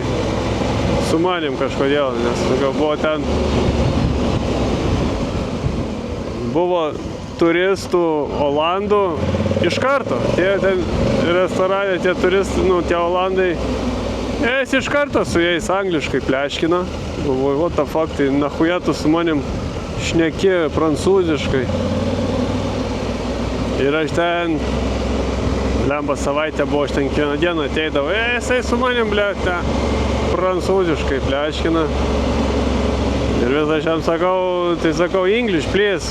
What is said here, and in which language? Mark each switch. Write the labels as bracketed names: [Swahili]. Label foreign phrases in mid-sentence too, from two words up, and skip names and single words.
[Lithuanian] Su manim kažkodėl, nes buvo ten... Buvo turistų Olandų iš karto. Tie ten restorane, tie turistai, tie Olandai, jis iš karto su jais angliškai pleškino. Galvoju, [English] what the fuck, [Lithuanian] tai nahuja tu su manim šneki prancūziškai. Ir aš ten, lemba savaitę buvo, aš ten kiekvieną dieną ateidavau, jisai su manim, prancūziškai pleškina. Ir vis aš jam sakau, tai sakau, [English] English, please.